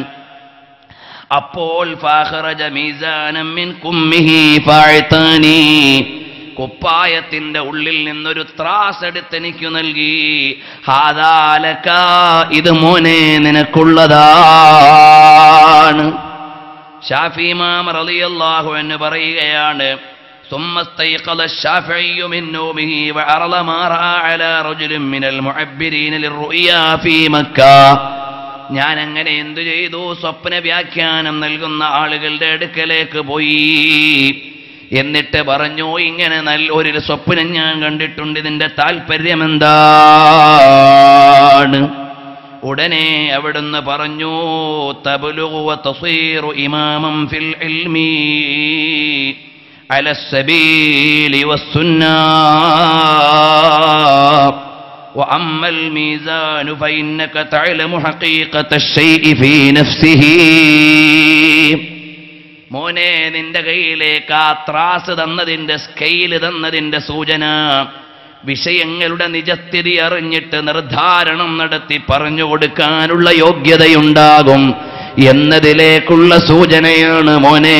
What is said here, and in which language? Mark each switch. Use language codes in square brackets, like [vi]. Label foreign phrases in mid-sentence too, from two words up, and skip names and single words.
[ml] അപ്പോൾ [ar] فأخرج ميزانا من كمه فأعطاني, [ml] കുപ്പായത്തിന്റെ ഉള്ളിൽ നിന്നൊരു ത്രാസ് എടുത്ത് എനിക്ക് നൽകി. [ar] هذا لك, [ml] ഇത് മോനെ നിനക്കുള്ളതാണ്. ഷാഫി ഇമാം [ar] رضي الله عنه [ml] പറയുകയാണ്, [ar] ثم استيقظ الشافعي من نومه وعرض ما رأى على رجل من المعبرين للرؤيا في مكة. [ml] ഞാൻ അങ്ങനെ എന്തു ചെയ്തു? സ്വപ്ന വ്യാഖ്യാനം നൽകുന്ന ആളുകളുടെ അടുക്കലേക്ക് പോയി. എന്നിട്ട് പറഞ്ഞു, ഇങ്ങനെ ഒരു സ്വപ്നം ഞാൻ കണ്ടിട്ടുണ്ട്, ഇതിന്റെ താല്പര്യം എന്താണ്? ഉടനെ അവിടുന്ന് പറഞ്ഞു, [ar] تبلغُ وتصيرُ إمامًا في العلمِ على سبيلِ والسنة وأما الميزان فإنك تعلم حقيقة الشيء في نفسه. [ml] മോനെ, നിന്റെ കയ്യിലേക്ക് ആ ത്രാസ് തന്നതിന്റെ, സ്കെയില് തന്നതിന്റെ സൂചന വിഷയങ്ങളുടെ നിജസ്ഥിതി അറിഞ്ഞിട്ട് നിർദ്ധാരണം നടത്തി പറഞ്ഞു കൊടുക്കാനുള്ള യോഗ്യതയുണ്ടാകും എന്നതിലേക്കുള്ള സൂചനയാണ് മോനെ.